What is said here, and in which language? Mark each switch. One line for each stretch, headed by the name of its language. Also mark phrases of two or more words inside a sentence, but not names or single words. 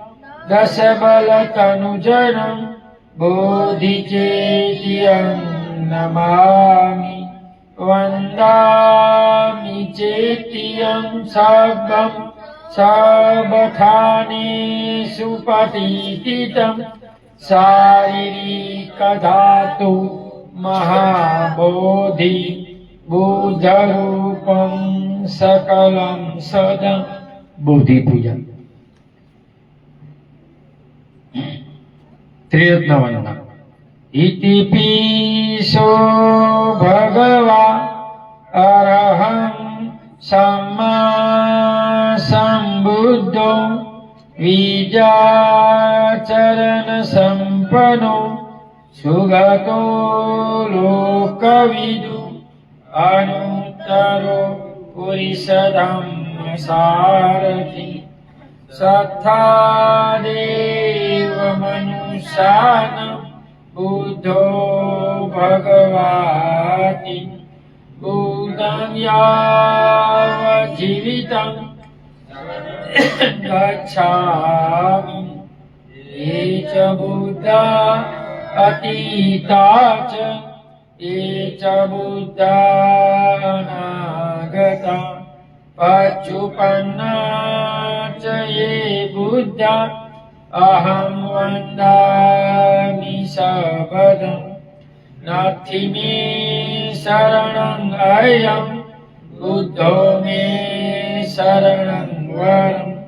Pali: दशबलतनुजनं बोधिचेतियं नमामि वन्दामि चेतियं सर्वं सर्वथानेषु पतितं शारीरिकधातु महाबोधि बुद्धरूपं सकलं सदा बुद्धि पूजन त्रिरत्न वंदना इति पीशो भगवा अरहं सम्मा सम्बुद्धो विजाचरण संपन्नो सुगतो लोकविदु अनुत्तरो पुरुषधम्म सारथि सत्तादेव मनुष्यानं बुद्धो भगवाति बुद्धं यावज्जीवितं गच्छामि ये च बुद्धा अतीता च ये च बुद्धा अनागता पच्युपन्ना च ये बुद्धा अहं वन्दामि सर्वदा नास्ति मे शरणं अयं बुद्धो मे शरणं वरम्